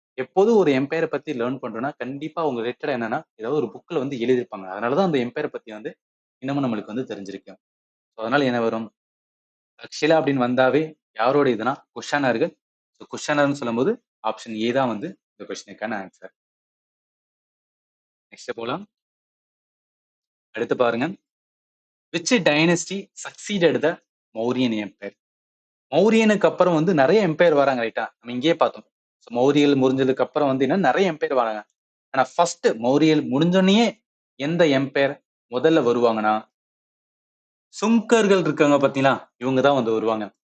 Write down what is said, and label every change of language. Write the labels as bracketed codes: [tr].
[ta] எப்போதும் ஒரு எம்பையரை பத்தி லேர்ன் பண்றோம்னா கண்டிப்பா அவங்க ரிலேட்டடா என்னன்னா ஏதாவது ஒரு புக்ல எழுதியிருப்பாங்க. அதனாலதான் அந்த எம்பையரை பத்தி இன்னமும் நம்மளுக்கு தெரிஞ்சிருக்கு. அதனால என்ன வரும், தக்ஷிலா அப்படின்னு வந்தாவே யாரோட இதுனா குஷானர்கள். குஷானர்னு சொல்லும்போது ஆப்ஷன் ஏ தான் இந்த கொஸ்டினுக்கான ஆன்சர். நெக்ஸ்ட் போலாம். அடுத்து பாருங்க, [en] which dynasty succeeded the Mauryan empire? [ta] மௌரியனுக்கு அப்புறம் நிறைய எம்பையர் வராங்க. ரைட்டா? நம்ம இங்கேயே பார்த்தோம். மௌரியல் முடிஞ்சதுக்கு அப்புறம் என்ன நிறைய எம்பையர் வராங்க. ஆனா ஃபர்ஸ்ட் மௌரியல் முடிஞ்சோடனே எந்த எம்பையர் முதல்ல வருவாங்கன்னா, சுங்கர்கள் இருக்காங்க பாத்தீங்களா, இவங்க தான் வருவாங்க.